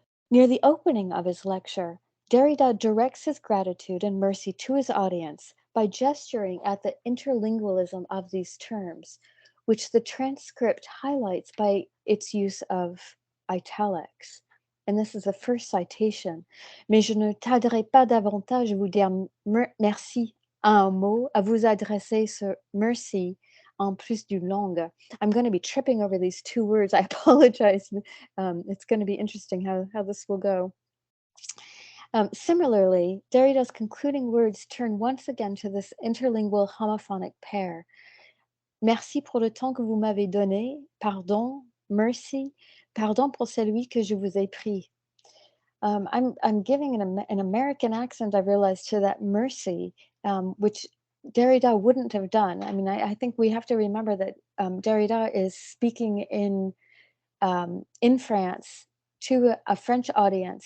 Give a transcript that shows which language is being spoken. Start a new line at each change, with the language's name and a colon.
English: Near the opening of his lecture, Derrida directs his gratitude and mercy to his audience by gesturing at the interlingualism of these terms, which the transcript highlights by its use of italics. And this is the first citation.
French: Mais je ne tarderai pas davantage à vous dire merci à un mot, à vous adresser ce merci en plus d'une langue.
English: I'm going to be tripping over these two words. I apologize. It's going to be interesting how this will go. Similarly, Derrida's concluding words turn once again to this interlingual homophonic pair.
French: Merci pour le temps que vous m'avez donné. Pardon, merci. Pardon pour celui que je vous ai pris.
English: I'm giving an American accent, I realized, to that mercy, which Derrida wouldn't have done. I mean, I think we have to remember that Derrida is speaking in France to a French audience.